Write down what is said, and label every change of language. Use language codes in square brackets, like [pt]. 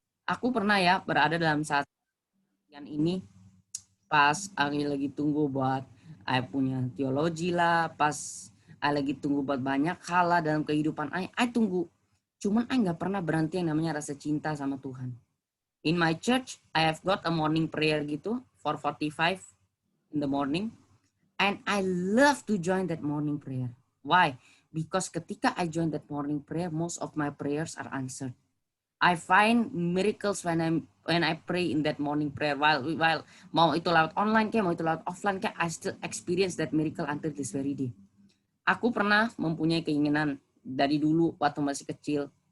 [id] Aku pernah ya berada dalam saat yang ini, pas aku lagi tunggu buat I punya teologi lah, pas I lagi tunggu buat banyak hal lah dalam kehidupan I tunggu. Cuman I nggak pernah berhenti yang namanya rasa cinta sama Tuhan. [en] In my church, I have got a morning prayer [id] gitu, [en] 4:45 in the morning. And I love to join that morning prayer. Why? Because [id] ketika [en] I join that morning prayer, most of my prayers are answered. I find miracles when I pray in that morning prayer. While [id] mau itu lewat [en] online [id] kayak, [en] mau itu lewat offline kayak, I still experience that miracle until this very day. [id] Aku pernah mempunyai keinginan dari dulu waktu masih kecil.